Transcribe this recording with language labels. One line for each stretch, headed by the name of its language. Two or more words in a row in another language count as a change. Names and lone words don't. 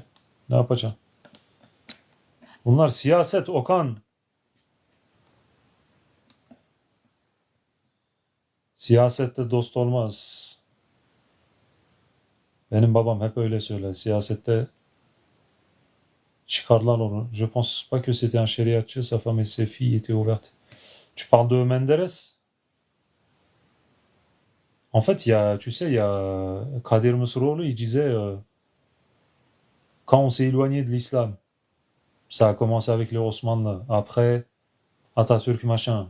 Turkish: Ne yapacağım? Bunlar siyaset Okan. Siyasette dost olmaz. Benim babam hep öyle söyler. Siyasette çıkarlar olur.
French: Je pense pas que c'était un şeriatçı. Sa femme et ses filles étaient ouvertes. Tu parles de Menderes? En fait, tu sais, il y a Kadir Mısıroğlu, il disait quand on s'est éloigné de l'islam, ça a commencé avec les Osmanlı, après Atatürk machin.